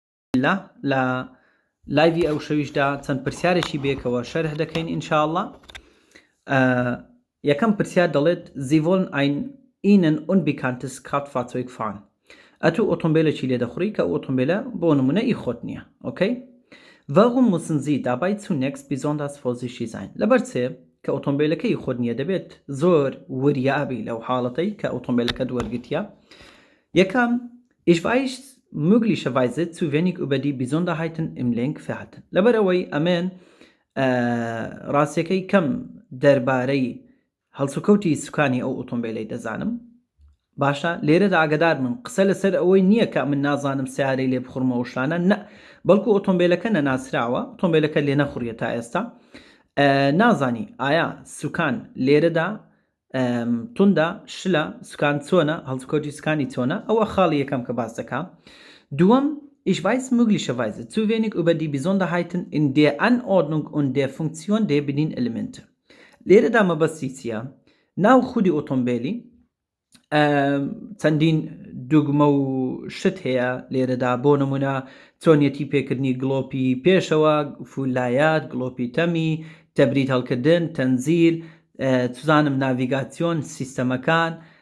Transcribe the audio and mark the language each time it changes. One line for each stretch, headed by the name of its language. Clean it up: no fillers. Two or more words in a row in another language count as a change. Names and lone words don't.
Central Kurdish: لا لايفي ئەو شەویشدا چەند پرسیارێکی بێکەوە شەرح دەکەین ئینشاءالله. یەکەم پرسیار دەڵێت
German: Sie wollen ein Ihnen unbekanntes Kraftfahrzeug fahren.
Central Kurdish: ئەتوو ئۆتۆمبیلێکی لێ دەخوڕی کە ئۆتۆمبیلە بۆ نمونە ئی خۆت نییە. Okay?
German: Warum müssen Sie dabei zunächst besonders vorsichtig sein?
Central Kurdish: لەبەرچێ کە ئۆتۆمبیلەکەی خۆت نییە دەبێت زۆر وریابی لەو حاڵەتەی کە ئۆتۆمبیلەکە دووەرگتیە. یەکەم
German: Ich weiß möglicherweise zu wenig über die Besonderheiten im Lenkverhalten.
Central Kurdish: لەبەرەوەی ئەمێن ڕاستیەکەی کەم دەربارەی هەڵسوکەوتی سوکانی ئەو ئۆتۆمبیلەی دەزانم. باشە لێرەدا ئاگدار من قسە لەسەر ئەوەی نییە کە من نازانم سیارەی لێ بخڕمەوە شانە نە بەڵکو ئۆتۆمبیلەکە نەناسراوە ئۆتۆمبیلەکە لێ نەخوڕیە تا ئێستا نازانی ئایا سوکان لێرەدا توندا شلە سوکان چۆنە هەڵسوکەوتی سوکانی چۆنە ئەوە خاڵی یەکەم کە باس دەکا. دووەم
German: Ich weiß möglicherweise zu wenig über die Besonderheiten in der Anordnung und der Funktion der Bedienelemente.
Central Kurdish: لێرەدا مەبەستی چییە؟ ناو خودی ئۆتۆمبیلی چەندین دوگمە و شت هەیە لێرەدا بۆ نمونە چۆنیەتی پێکردنی گڵۆپی پێشەوە فولایات گڵۆپی تەمی تەبریت هەڵکردن تەنزیل توزانم ناڤیگاسیۆن سیستەمەکان